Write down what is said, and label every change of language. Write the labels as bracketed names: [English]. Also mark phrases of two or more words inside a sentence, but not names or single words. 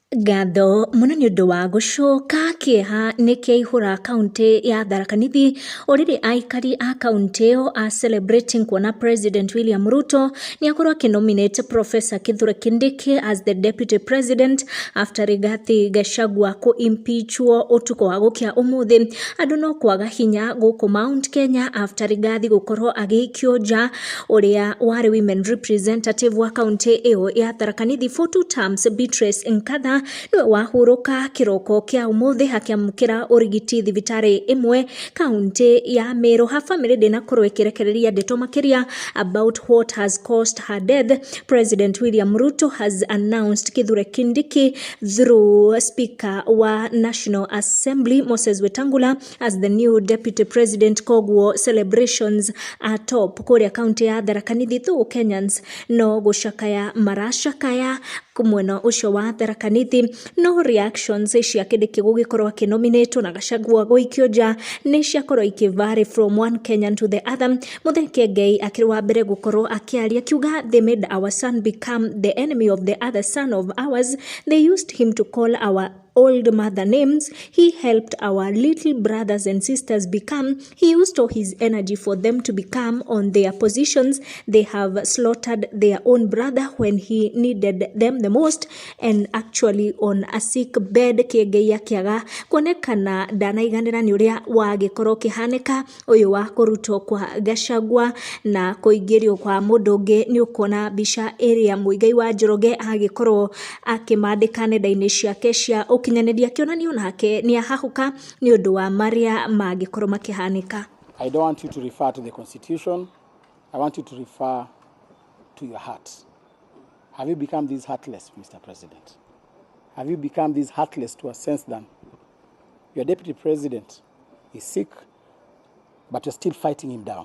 [Kikuyu] Ngatho muno nĩ ũndũ wa gũcoka kĩeha nĩ kĩaihũra kaunti ya Tharaka Nithi orĩrĩ aikari a kaunti ĩyo a celebrating kuona President William Ruto nĩ akorwo akĩnominate Professor Kithure Kindiki [English] as the deputy president after [Kikuyu] Rigathi Gachagua impeachwo ũtukũ wa gũkĩa ũmũthĩ. Andũ no kwaga hinya gũkũ Mount Kenya after Rigathi gũkorwo agĩikio nja. Ũrĩa warĩ [English] women representative [Kikuyu] wa kaunti ĩyo ya Tharaka Nithi [English] for 2 terms [Kikuyu] Beatrice Nkatha nĩwe wahurũka kĩroko kĩa ũmũthĩ akĩamũkĩra ũrigiti thibitarĩ ĩmwe kaunti ya Meru. Ha family ndĩnakorwo ĩkĩrekereria ndeto makĩria [English] about what has caused her death. President William Ruto has announced Kithure Kindiki through Speaker wa National Assembly Moses Wetangula as the new deputy president. [Kikuyu] Koguo [English] celebrations are top [Kikuyu] kũrĩa kaunti ya Tharaka Nithi. Though Kenyans no gũcakaya maracakaya kumwena ucio wa Tharaka Nithi, no reactions cia Kindiki gũgĩkorwo akĩnominatwo na Gachagua gũikio nja nĩ ciakorwo ikĩvary [English] from one Kenyan to the other. [Kikuyu] Mũthee Kiengei akĩrĩ wa mbere gũkorwo akĩaria kiuga [English] they made our son become the enemy of the other son of ours. They used him to call our old mother names. He helped our little brothers and sisters become. He used all his energy for them to become on their positions. They have slaughtered their own brother when he needed them the most and actually on a sick bed. [Kikuyu] Kiengei akiaga kuonekana ndanaiganĩra nĩ ũrĩa wagĩkorwo kĩhanĩka ũyũ wa kũrutwo kwa Gachagua na kũingĩrio kwa mũndũ ũngĩ. Nĩ ũkuona mbica ĩrĩa Mũigai wa Njoroge agĩkorwo akĩmandĩka nenda-inĩ ciake cia ũkinyanĩria akĩonanio nake nĩ ahahuka nĩ ũndũ wa marĩa mangĩkorwo makĩhanĩka. [English] I don't want you to refer to the constitution. I want you to refer to your heart. Have you become this heartless, Mr. President? Have you become this heartless to a sense that your deputy president is sick, but you're still fighting him down?